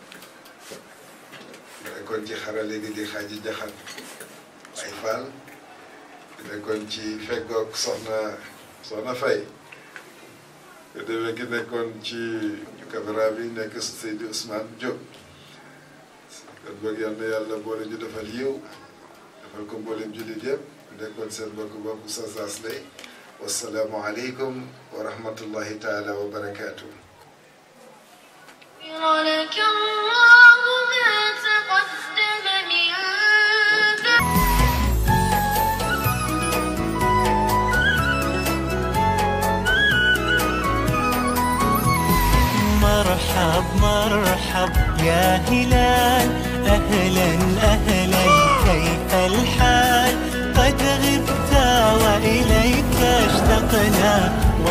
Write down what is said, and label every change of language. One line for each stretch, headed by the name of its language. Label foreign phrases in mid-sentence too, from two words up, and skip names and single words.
Wolof: nekkoon ci xarale gi di Xaaji Jaxat ay Fall nekkoon ci feggoog soxna Fay demee ki nekkoon ci caméra bi nekk Seydi Ousmane Diop kon boog yal na yàlla boole ñu defal yiw defal ko mboolem jullit yëpp nekkoon seen mbokk bopp Oustaz Asley
Arabic: والسلام عليكم ورحمة الله تعالى وبركاته. لك الله ما تقدم من مرحب مرحب يا هلال أهلا أهلا كيف الحال قد غبت وإليك اشتقنا